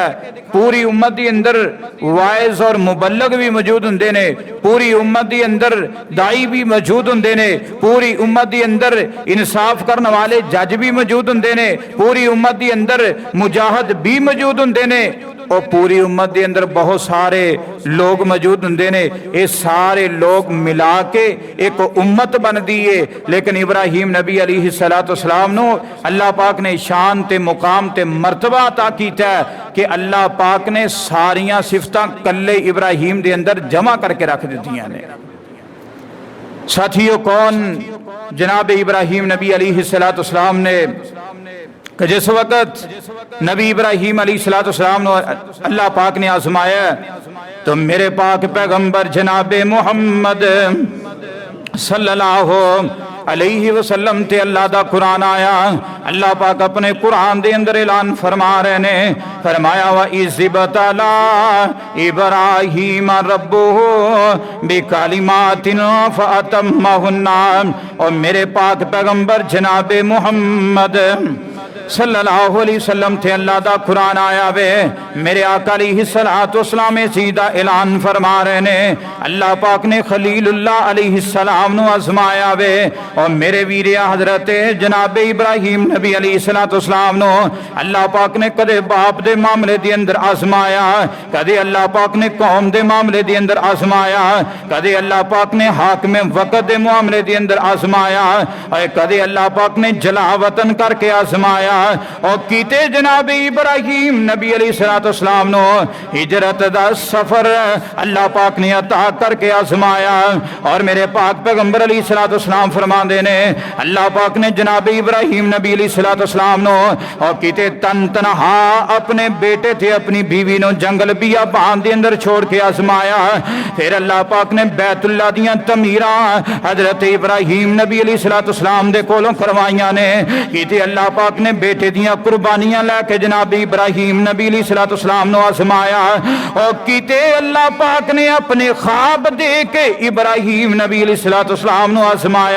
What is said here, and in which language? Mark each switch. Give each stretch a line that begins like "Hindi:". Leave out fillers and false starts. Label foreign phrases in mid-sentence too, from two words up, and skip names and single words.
Urdu: پوری امت کے اندر واعظ اور مبلغ بھی موجود ہوں گے نے، پوری امت کے اندر داعی بھی موجود ہوں گے نے، پوری امت کے اندر انصاف کرنے والے جج بھی موجود ہوں گے نے، پوری امت کے اندر مجاہد بھی موجود ہوں گے نے، اور پوری امت کے اندر بہت سارے لوگ موجود ہوں گے نے. یہ سارے لوگ ملا کے ایک امت بنتی ہے.
Punjabi: لیکن ابراہیم نبی علیہ السلام نوں اللہ پاک نے شان تے مقام تے مرتبہ عطا کیتا ہے کہ اللہ پاک نے ساریاں صفتاں کلے ابراہیم دے اندر جمع کر کے رکھ دتیاں نے. ساتھیو، کون جناب ابراہیم نبی علیہ السلام نے کہ جس وقت نبی ابراہیم علیہ السلام نے اللہ پاک نے آزمایا تو میرے پاک پیغمبر جناب محمد
Arabic: صلى الله عليه وسلم
Punjabi: تے اللہ دا قرآن آیا. اللہ پاک اپنے قرآن دے اندر اعلان فرما رہے نے، فرمایا
Arabic: وإذ ابتلى إبراهيم ربه بكلمات فأتمهن.
Punjabi: اور میرے پاک پیغمبر جناب محمد
Arabic: صلى الله عليه وسلم
Punjabi: تھے اللہ دا قرآن آیا وے. میرے آقا علیہ السلام سیدھا اعلان فرما رہے نے، اللہ پاک نے خلیل اللہ علیہ السلام نوں آزمایا وے. اور میرے ویریا حضرت جناب ابراہیم نبی علیہ السلام نوں اللہ پاک نے کدے باپ دے معاملے دے اندر آزمایا، کدے اللہ پاک نے قوم دے معاملے دے اندر آزمایا، کدے اللہ پاک نے حاکم وقت دے معاملے دے اندر آزمایا، اور کدے اللہ پاک نے جلاوطن کر کے آزمایا. اور کیتے جناب ابراہیم نبی علیہ السلام نوں ہجرت دا سفر اللہ پاک نے عطا کر کے آزمایا. اور میرے پاک پیغمبر علیہ السلام فرماتے نے اللہ پاک نے جناب ابراہیم نبی علیہ السلام نوں اور کیتے تن تنہا اپنے بیٹے تھے اپنی بیوی نوں جنگل بیابان دے اندر چھوڑ کے آزمایا. فیر اللہ پاک نے بیت اللہ دیاں تعمیراں حضرت ابراہیم نبی علیہ السلام دے کولوں کروائیاں نے. کیتے اللہ پاک نے بیٹے دیاں قربانیاں لے کے جناب ابراہیم نبی علیہ السلام نوں آزمایا. اور کیتے اللہ پاک نے اپنے خواب دے کے ابراہیم نبی علیہ السلام نوں آزمایا.